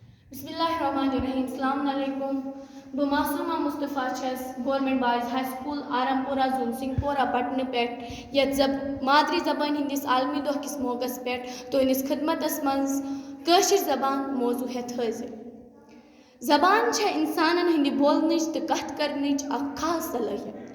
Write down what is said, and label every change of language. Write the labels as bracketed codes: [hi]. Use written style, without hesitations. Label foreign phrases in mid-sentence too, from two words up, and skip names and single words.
[ar] بسم اللہ الرحمن الرحیم. السلام علیکم. [ks] بہ معصومہ مصطفیٰ چھس گورنمنٹ بائز ہائی سکول آرام پورہ زون سنگھ پورہ پٹنہ پہ یت مادری زبان ہندس عالمی دہ کس موقع پہ تہندس خدمتس مز کاشر زبان موضوع ہتھ حاضر. زبان چھ انسانن ہند بولنچ تو کت کرنچ اخ خاص صلاحیت.